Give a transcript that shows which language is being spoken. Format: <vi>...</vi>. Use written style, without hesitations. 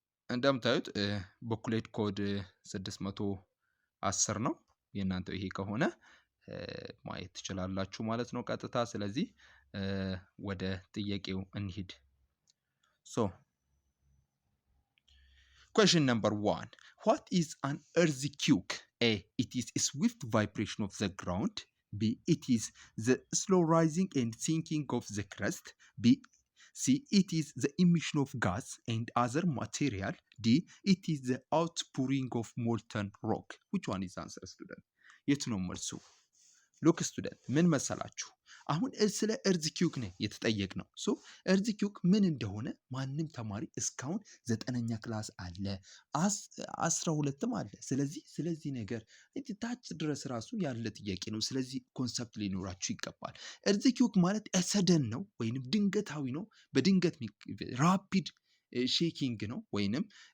<am>እንደምታዩት በኩሌት ኮድ 610 ነው። የእናንተው ይሄ ከሆነ ማየት ትችላላችሁ ማለት ነው ቀጥታ። ስለዚህ ወደ ጥያቄው እንሂድ።</am> <en>question number 1. What is an earthquake? A. It is a swift vibration of the ground. B. It is the slow rising and sinking of the crust. B. C. It is the emission of gas and other material. D. It is the outpouring of molten rock. Which one is the answer, student?</en> <am>የቱ ነው መልሱ?</am> <en>ሉክ ስቱደንት</en> <am>ምን መሰላችሁ? አሁን ስለ እርዝኪውክ ነው የተጠየቅነው። እርዝኪውክ ምን እንደሆነ ማንም ተማሪ እስካሁን 9ኛ ክላስ አለ 12ም አለ። ስለዚህ ነገር ታች ድረስ ራሱ ያለ ጥያቄ ነው። ስለዚህ ኮንሰፕት ሊኖራችሁ ይገባል። እርዝኪውክ ማለት ሰደን ነው ወይንም ድንገታዊ ነው። በድንገት ራፒድ ሼኪንግ ነው ወይንም</am>